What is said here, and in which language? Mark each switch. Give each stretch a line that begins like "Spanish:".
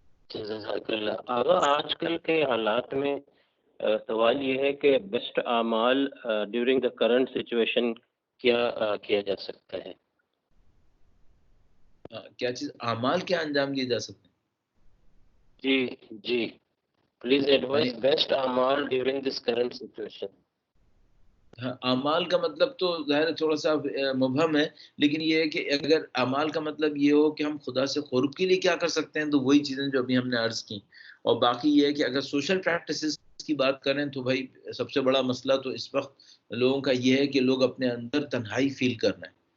Urdu: جزاک اللہ. اگر آج کل کے حالات میں سوال یہ ہے کہ بیسٹ اعمال
English: during the current situation
Urdu: کیا کیا جا سکتا ہے؟ کیا چیز اعمال کیا انجام دیے جا سکتے ہیں؟ جی
English: Please advise best amal during this current situation.
Urdu: اعمال کا مطلب تو ظاہر تھوڑا سا مبہم ہے، لیکن یہ ہے کہ اگر اعمال کا مطلب یہ ہو کہ ہم خدا سے قرب کے لیے کیا کر سکتے ہیں، تو وہی چیزیں جو ابھی ہم نے عرض کی. اور باقی یہ ہے کہ اگر سوشل پریکٹسز کی بات کریں تو بھائی سب سے بڑا مسئلہ تو اس وقت لوگوں کا یہ ہے کہ لوگ اپنے اندر تنہائی فیل کر رہے ہیں.